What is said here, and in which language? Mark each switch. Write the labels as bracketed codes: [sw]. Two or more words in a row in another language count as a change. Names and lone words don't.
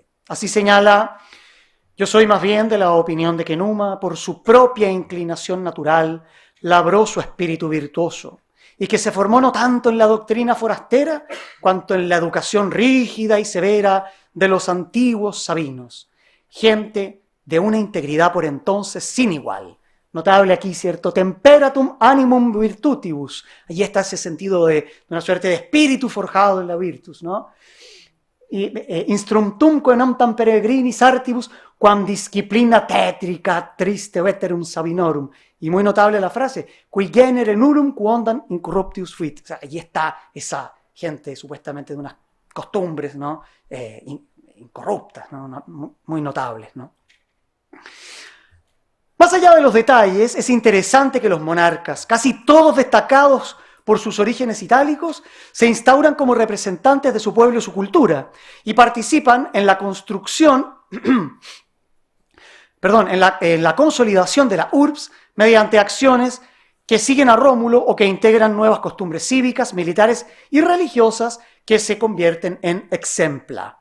[es] Así señala: yo soy más bien de la opinión de que Numa, por su propia inclinación natural, labró su espíritu virtuoso, y que se formó no tanto en la doctrina forastera, cuanto en la educación rígida y severa de los antiguos sabinos, gente de una integridad por entonces sin igual. Notable aquí, ¿cierto? [la] Temperatum animum virtutibus. [es] Allí está ese sentido de una suerte de espíritu forjado en la virtus, ¿no? [la] Instrumentumque non tam peregrinis artibus, quam disciplina tetrica triste veterum sabinorum. [es] Y muy notable la frase, [la] qui genere nurum quondam incorruptius fuit. [es] O sea, allí está esa gente supuestamente de unas costumbres, ¿no?, incorruptas, ¿no? Muy notables, ¿no? Más allá de los detalles, es interesante que los monarcas, casi todos destacados por sus orígenes itálicos, se instauran como representantes de su pueblo y su cultura, y participan en la construcción, en la consolidación de la urbs mediante acciones que siguen a Rómulo o que integran nuevas costumbres cívicas, militares y religiosas que se convierten en exempla.